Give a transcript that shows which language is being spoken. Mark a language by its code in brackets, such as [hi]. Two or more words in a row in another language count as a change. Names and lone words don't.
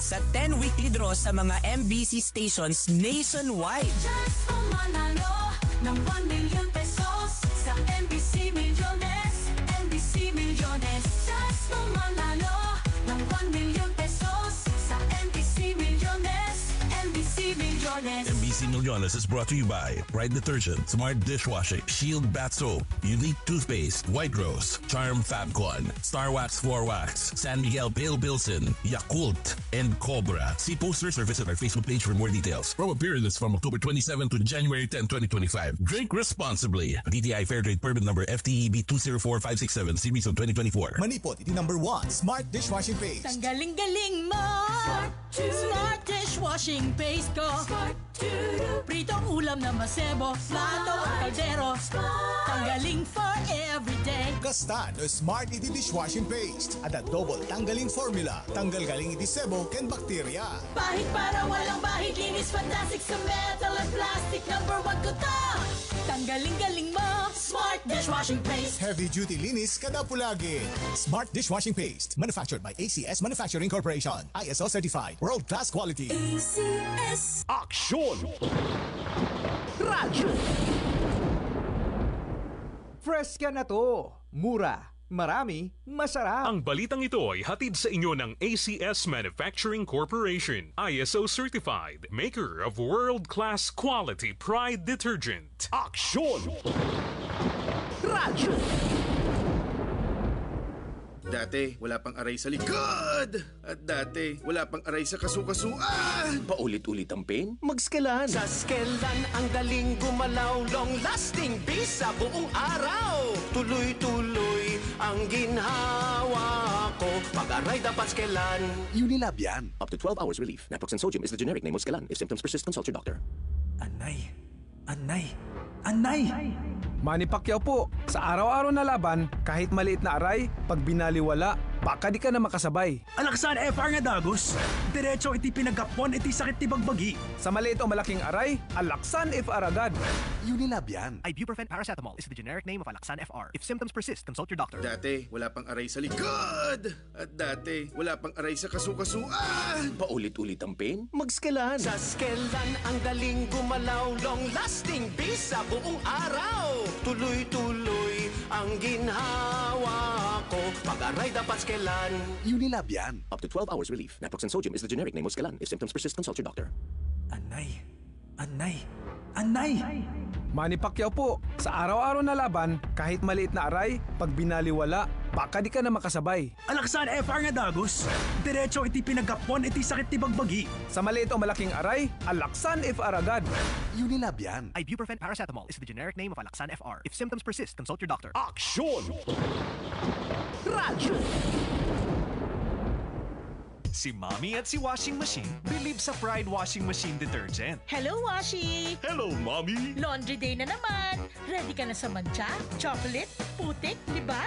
[tl] Sa 10 weekly draw sa mga MBC stations nationwide. Just manalo ng 1 [en] million pesos [tl] sa MBC Millones. MBC Millones. Just manalo ng 1 [en] million pesos [tl] sa MBC Millones. MBC Millones. [en] MBC Millones is brought to you by Pride Detergent, Smart Dishwashing, Shield Bath Soap, Unique Toothpaste, White Rose, Charm Fabcon, Star Wax 4 Wax, San Miguel Pale Bilson, Yakult, and Cobra. See posters or visit our Facebook page for more details. Promo period is from October 27 to January 10, 2025. Drink responsibly. DTI Fair Trade Permit number FTEB 204567, series of 2024. [ilo] Manipot, iti number 1, Smart Dishwashing Paste. [tl] Ang galing-galing mo. Smart dishwashing paste ko. Pritong ulam na masebo. Plato, kaldero. Tanggaling [en] for everyday. [ilo] Kasta no Smart iti dishwashing paste. [tl] At a double tanggaling formula. [ilo] Tanggal galing iti sebo ken bakterya. [tl] Bahid para walang bahid, linis fantastic sa metal at plastic. Number 1 ko to. Tanggaling-galing mo. Smart dishwashing paste. [en] Heavy duty [tl] linis kada pulagi. [en] Smart Dishwashing Paste. Manufactured by ACS Manufacturing Corporation. ISO certified. World class quality. ACS. [tl] Aksyon! Radyo! Fresca na to. Mura. Marami. Masarap. Ang balitang ito ay hatid sa inyo ng ACS Manufacturing Corporation. [en] ISO certified. Maker of world-class quality Pride detergent. [tl] Aksyon! Radyo! Dati, wala pang aray sa likod. At dati, wala pang aray sa kasukasuan. Paulit-ulit ang pain? Mag-Skelan. Sa Skelan ang galing gumalaw, long-lasting bisa buong araw. Tuloy-tuloy ang ginhawa ko. Pag-aray dapat Skelan. Unilab yan. [en] Up to 12 hours relief. Naproxen sodium is the generic name of Skelan. If symptoms persist, consult your doctor. [ilo] Anay. Anay. Anay. [tl] Manny Pacquiao po, Sa araw-araw na laban, kahit maliit na aray, pag binaliwala, baka di ka na makasabay. [ilo] Alaksan FR nga dagos. Diretso iti pinagkapon iti sakit ti bagbagi. [tl] Sa maliit o malaking aray, Alaksan FR agad. Unilab yan. [en] Ibuprofen paracetamol is the generic name of Alaksan FR. If symptoms persist, consult your doctor. [tl] Dati, wala pang aray sa likod. At dati, wala pang aray sa kasukasuan. Paulit-ulit ang pain? Mag-Skelan. Sa Skelan, ang galing gumalaw. Long-lasting bisa buong araw. Tuloy-tuloy ang ginhawa ko. Pag-aray dapat Skelan. Unilab yan. [en] Up to 12 hours relief. Naproxen sodium is the generic name of Skelan. If symptoms persist, consult your doctor. [ilo] Anay. Anay. Anay. [tl] Manny Pacquiao po, sa araw-araw na laban, kahit maliit na aray, pag binaliwala, baka di ka na makasabay. [ilo] Alaksan FR nga dagos. Diretso iti pinagkapon iti sakit ti bagbagi. [tl] Sa maliit o malaking aray, Alaksan FR agad. Unilab yan. [en] Ibuprofen paracetamol is the generic name of Alaksan FR. If symptoms persist, consult your doctor. [tl] Aksyon! Radyo! Si Mommy at si Washing Machine believe sa Pride Washing Machine Detergent. [en] Hello, Washi! Hello, Mommy! Laundry day [tl] na naman! Ready ka na sa mancha, chocolate, putik, libag?